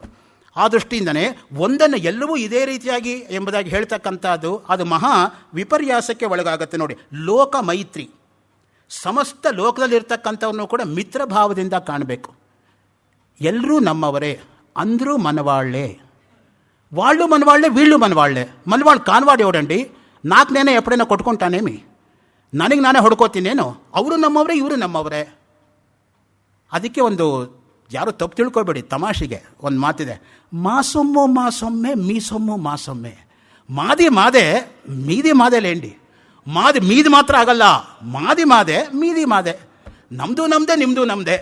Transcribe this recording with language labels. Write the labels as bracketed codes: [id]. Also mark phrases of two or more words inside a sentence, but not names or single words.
[kn] ಆ ದೃಷ್ಟಿಯಿಂದನೇ ಒಂದನ್ನು ಎಲ್ಲವೂ ಇದೇ ರೀತಿಯಾಗಿ ಎಂಬುದಾಗಿ ಹೇಳ್ತಕ್ಕಂಥದ್ದು ಅದು ಮಹಾ ವಿಪರ್ಯಾಸಕ್ಕೆ ಒಳಗಾಗುತ್ತೆ. ನೋಡಿ, ಲೋಕ ಮೈತ್ರಿ, ಸಮಸ್ತ ಲೋಕದಲ್ಲಿರ್ತಕ್ಕಂಥವನ್ನು ಕೂಡ ಮಿತ್ರ ಭಾವದಿಂದ ಕಾಣಬೇಕು. ಎಲ್ಲರೂ ನಮ್ಮವರೇ, ಅಂದರೂ ಮನವಾಳ್ಳೆ, [te] వాళ్ళు మనవాళ్లే వీళ్ళు మనవాళ్లే. మనవాళ్ళు కాన్వాడు ఎవడండి? నాకు నేనే ఎప్పుడైనా కొట్టుకుంటానేమి? [kn] ನನಗೆ ನಾನೇ ಹೊಡ್ಕೋತೀನೇನು? ಅವರು ನಮ್ಮವರೇ, ಇವರು ನಮ್ಮವರೇ. ಅದಕ್ಕೆ ಒಂದು ಯಾರು ತಪ್ಪು ತಿಳ್ಕೊಬೇಡಿ, ತಮಾಷೆಗೆ ಒಂದು ಮಾತಿದೆ, [te] మా సొమ్ము మా సొమ్మే మీ సొమ్ము మా సొమ్మే. మాది మాదే మీది మాదేలేండి. [kn] ಮೀದಿ ಮಾತ್ರ ಆಗಲ್ಲ, [te] మాది మాదే మీది మాదే, [kn] ನಮ್ಮದು ನಮ್ಮದೇ ನಿಮ್ಮದು ನಮ್ಮದೇ.